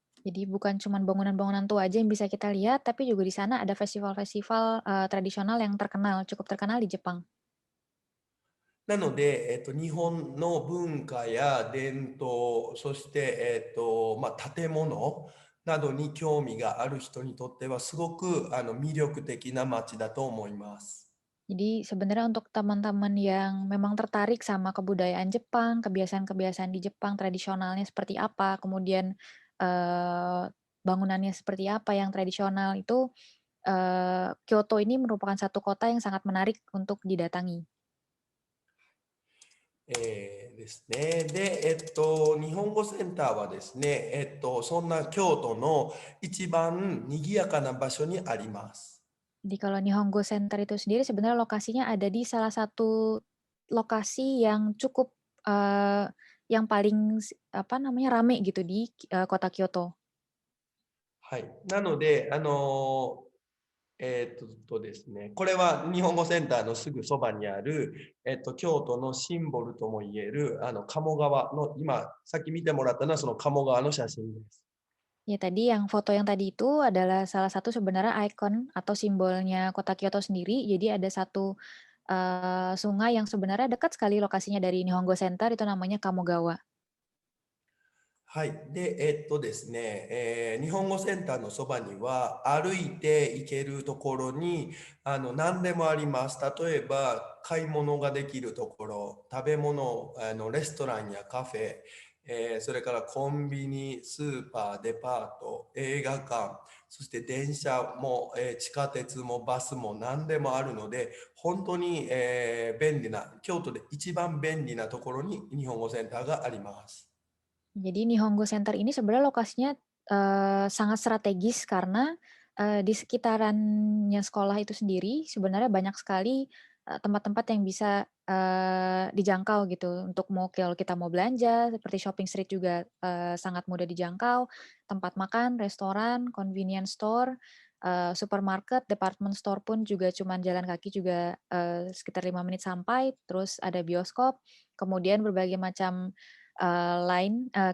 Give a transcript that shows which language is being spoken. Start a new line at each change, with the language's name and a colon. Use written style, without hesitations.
Indonesian: Jadi bukan cuma bangunan-bangunan tua aja yang bisa kita lihat, tapi juga di sana ada festival-festival tradisional yang cukup terkenal di Jepang.
Japanese: なので、日本の文化や伝統、そして、建物などに興味がある人にとってはすごく魅力的な街だと思います。
Indonesian: Jadi sebenarnya untuk teman-teman yang memang tertarik sama kebudayaan Jepang, kebiasaan-kebiasaan di Jepang tradisionalnya seperti apa, kemudian bangunannya seperti apa yang tradisional itu, Kyoto ini merupakan satu kota yang sangat menarik untuk didatangi.
Japanese: ですね。で、日本語センターはですね、そんな京都の一番賑やかな場所にあります。
Indonesian: Jadi kalau Nihongo Center itu sendiri sebenarnya lokasinya ada di salah satu lokasi yang cukup yang paling rame gitu di kota Kyoto.
Japanese: はい。なので、ですね、これは日本語センターのすぐそばにある、京都のシンボルともいえる鴨川の、今さっき見てもらったのはその鴨川の写真です。
Indonesian: Ya tadi foto yang tadi itu adalah salah satu sebenarnya ikon atau simbolnya kota Kyoto sendiri. Jadi ada satu sungai yang sebenarnya dekat sekali lokasinya dari Nihongo Center, itu namanya Kamogawa.
Japanese: はい。で、ですね、日本語センターのそばには歩いて行けるところに何でもあります。例えば買い物ができるところ、食べ物、レストランやカフェ、それからコンビニ、スーパー、デパート、映画館、そして電車も、地下鉄もバスも何でもあるので、本当に、便利な、京都で一番便利なところに日本語センターがあります。
Indonesian: Jadi Nihongo Center ini sebenarnya lokasinya sangat strategis karena di sekitarannya sekolah itu sendiri sebenarnya banyak sekali tempat-tempat yang bisa dijangkau gitu untuk kalau kita mau belanja seperti shopping street juga sangat mudah dijangkau, tempat makan, restoran, convenience store, supermarket, department store pun juga cuman jalan kaki juga sekitar 5 menit sampai, terus ada bioskop, kemudian berbagai macam lain